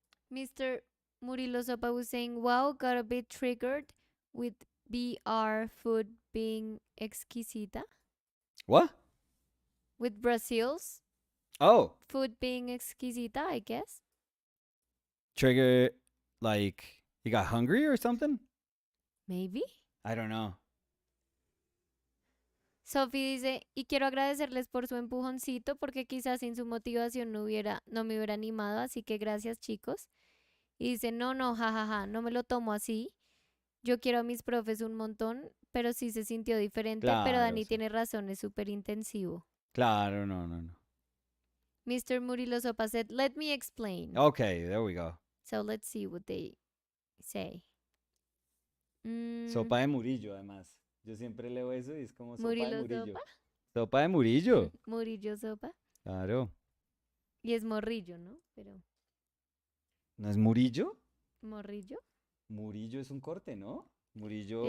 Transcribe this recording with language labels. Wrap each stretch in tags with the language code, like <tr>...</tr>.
<en>Mr. Murilo Sopa was saying, "Wow, got a bit triggered with BR food being exquisita." what? With Brazil's Oh, food being exquisita, I guess. trigger, like you got hungry or something? Maybe. I don't know.</en> <es>Sophie dice, y quiero agradecerles por su empujoncito porque quizás sin su motivación no me hubiera animado, así que gracias chicos. Y dice, no, jajaja, no me lo tomo así. Yo quiero a mis profes un montón, pero sí se sintió diferente, pero Dani sí. tiene razón, es súper intensivo. Claro, no, no, no.</es> <en>Mr. Murilo Sopa said, let me explain. Okay, there we go. So let's see what they say.</en> <es>Sopa de Murillo, además. Yo siempre leo eso y es como sopa de Murillo Murillo. Sopa. Sopa de Murillo. Murillo Sopa. Claro. Y es morrillo, ¿no? Pero, ¿No es Murillo? ¿morrillo? Murillo es un corte, ¿no? Murillo.</es>